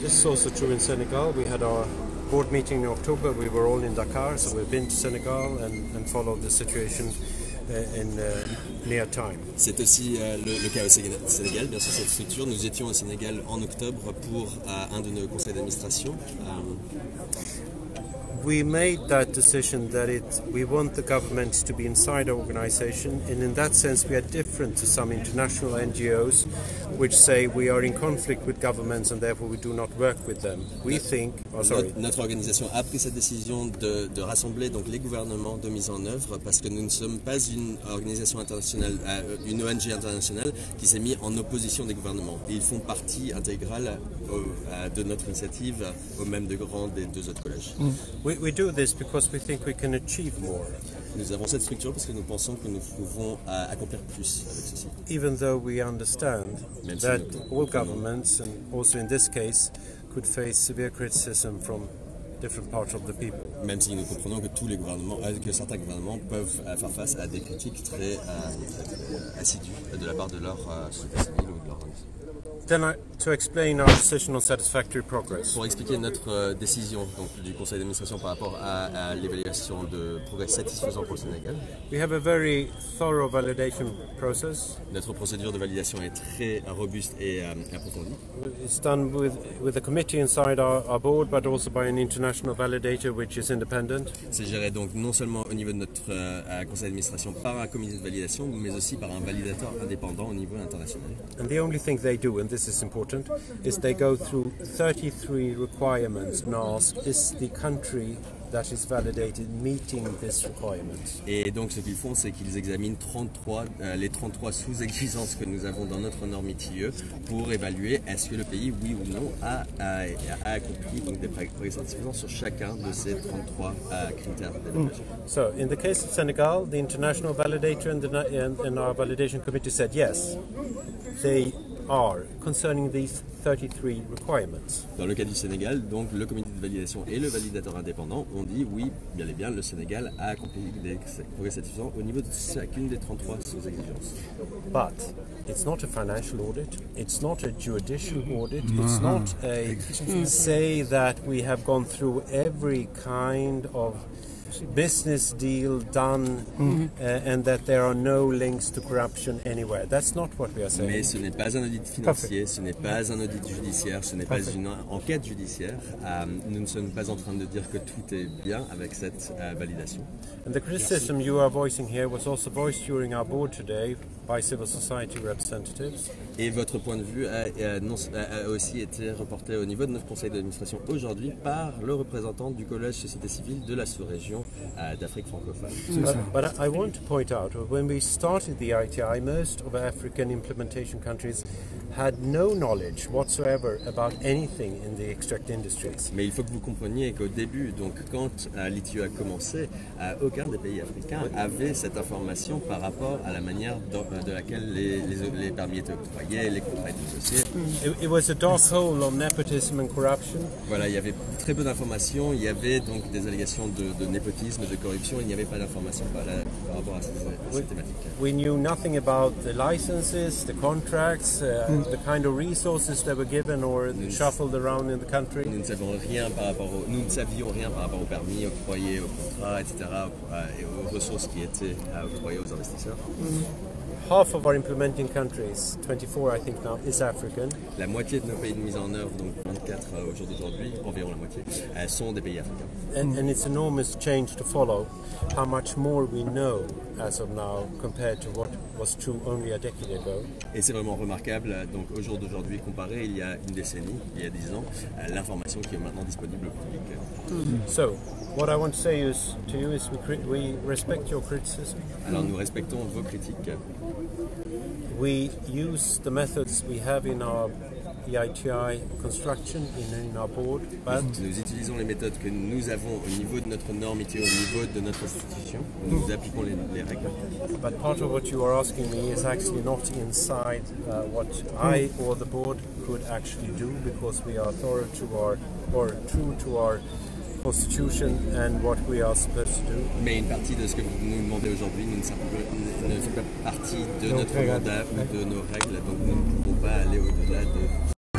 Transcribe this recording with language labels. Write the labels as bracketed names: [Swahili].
[English] This is also true in Senegal. We had our board meeting in October. We were all in Dakar, so we've been to Senegal and followed the situation in near time. [French] C'est aussi le cas au Sénégal. Bien sûr, cette structure, nous étions au Sénégal en octobre pour un de nos conseils d'administration. [English] We made that decision that we want the government to be inside our organization, and in that sense we are different to some international NGOs which say we are in conflict with governments and therefore we do not work with them. We think, [French] Notre organisation a pris cette décision de rassembler donc les gouvernements de mise en œuvre parce que nous ne sommes pas une organisation internationale, une ONG internationale qui s'est mise en opposition des gouvernements. Et ils font partie intégrale de notre initiative, au même degré des 2 autres collèges. [English] We do this because we think we can achieve more. [French] Nous avons cette structure parce que nous pensons que nous pouvons accomplir plus avec ceci. [English] Even though we understand that all governments, and also in this case, could face severe criticism from different parts of the people. [French] Même si nous comprenons que tous les gouvernements, que certains gouvernements peuvent faire face à des critiques très assidues de la part de leur société civile ou de leur organisation. [English] Then to explain our decision on satisfactory progress. [French] Pour expliquer notre décision donc, du conseil d'administration par rapport à l'évaluation de progrès satisfaisant pour le Sénégal. [English] We have a very thorough validation process. [French] Notre procédure de validation est très robuste et approfondie. [English] It's done with a committee inside our board, but also by an international validator which is independent. [French] C'est géré donc non seulement au niveau de notre conseil d'administration par un comité de validation, mais aussi par un validateur indépendant au niveau international. [English] And the only thing they do, and this is important, is they go through 33 requirements and ask, is the country that is validated meeting this requirement. [French] Et donc ce qu'ils font, c'est qu'ils examinent les 33 sous-exigences que nous avons dans notre norme ITIE pour évaluer est-ce que le pays, oui ou non, a accompli donc, des progrès satisfaisants sur chacun de ces 33 critères d'évaluation. [English] So, in the case of Senegal, the international validator and our validation committee said yes, they are concerning these 33 requirements. [French] Dans le cas du Sénégal, donc le comité de validation et le validateur indépendant ont dit oui, bien et bien, le Sénégal a accompli des progrès satisfaisants au niveau de chacune des 33 sous-exigences. [English] But it's not a financial audit, it's not a judicial audit, it's not a say that we have gone through every kind of business deal done and that there are no links to corruption anywhere. That's not what we are saying. [French] Mais ce n'est pas un audit financier, ce n'est pas un audit judiciaire, ce n'est pas une enquête judiciaire. Nous ne sommes pas en train de dire que tout est bien avec cette validation. [English] And the criticism you are voicing here was also voiced during our board today by civil society representatives. [French] Et votre point de vue a aussi été reporté au niveau de notre conseil d'administration aujourd'hui par le représentant du collège société civile de la sous-région d'Afrique francophone. [English] But I want to point out, when we started the ITI, most of African implementation countries had no knowledge whatsoever about anything in the extract industries. [French] Mais il faut que vous compreniez qu'au début, donc quand l'ITIE a commencé, aucun des pays africains avait cette information par rapport à la manière de laquelle les permis étaient octroyés, les contrats étaient négociés. [English] It was a dark hole of nepotism and corruption. [French] Voilà, il y avait très peu d'informations, il y avait donc des allégations de népotisme, de corruption, il n'y avait pas d'informations par rapport à ces thématiques. [English] We knew nothing about the licenses, the contracts, the kind of resources that were given or shuffled around in the country. [French] Nous ne savions rien par rapport aux permis octroyés, aux contrats, etc., et aux ressources qui étaient octroyées aux investisseurs. [English] Half of our implementing countries, 24 I think now, is African. [French] La moitié de nos pays de mise en œuvre, donc 24 au jour d'aujourd'hui, environ la moitié, sont des pays africains. [English] And it's enormous change to follow how much more we know as of now compared to what was true only a decade ago. [French] Et c'est vraiment remarquable, donc au jour d'aujourd'hui, comparé il y a une décennie, il y a 10 ans, l'information qui est maintenant disponible au public. [English] So, what I want to say to you is we respect your criticism. [French] Alors nous respectons vos critiques. [English] We use the methods we have in our EITI construction in our board, but [French] nous utilisons les méthodes que nous avons au niveau de notre norme ITIE, au niveau de notre institution. Nous appliquons les règles. [English] But part of what you are asking me is actually not inside what I or the board could actually do, because we are true to our Constitution and what we are supposed to do. [French] Mais une partie de ce que vous nous demandez aujourd'hui ne fait pas partie de notre mandat ou de nos règles, donc nous ne pouvons pas aller au-delà de